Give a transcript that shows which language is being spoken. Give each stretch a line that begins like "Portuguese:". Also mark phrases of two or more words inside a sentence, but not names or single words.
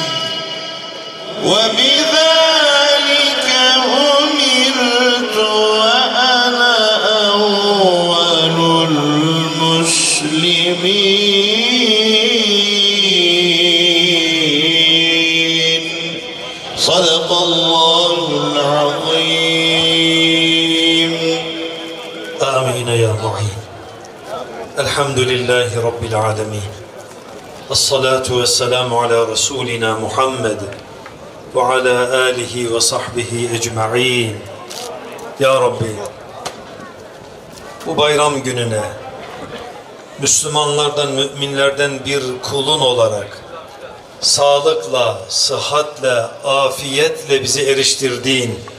Arabic: وبذلك أمرت وأنا أول المسلمين صدق الله العظيم آمين يا معين. الحمد لله رب العالمين. الصلاة والسلام على رسولنا محمد وعلى آله وصحبه ecma'in.
Turkish: Ya Rabbi, bu bayram gününe Müslümanlardan, müminlerden bir kulun olarak sağlıkla, sıhhatle, afiyetle bizi eriştirdiğin